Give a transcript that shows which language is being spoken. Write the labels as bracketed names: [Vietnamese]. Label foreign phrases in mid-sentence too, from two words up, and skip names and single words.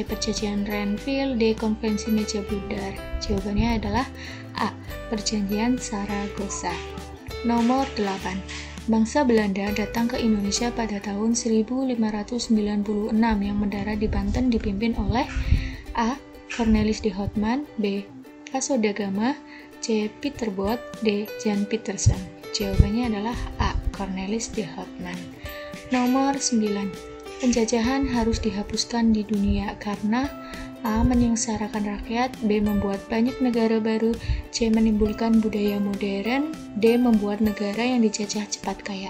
[Indonesian] Perjanjian Renville, D. Konvensi Meja Bundar. Jawabannya adalah A. Perjanjian Saragossa. Nomor 8. Bangsa Belanda datang ke Indonesia pada tahun 1596 yang mendarat di Banten dipimpin oleh A. Cornelis de Houtman, B. Vasco da Gama, C. Peter Both, D. Jan Pietersen. Jawabannya adalah A. Cornelis de Houtman. Nomor 9. Penjajahan harus dihapuskan di dunia karena A. Menyengsarakan rakyat, B. Membuat banyak negara baru, C. Menimbulkan budaya modern, D. Membuat negara yang dijajah cepat kaya.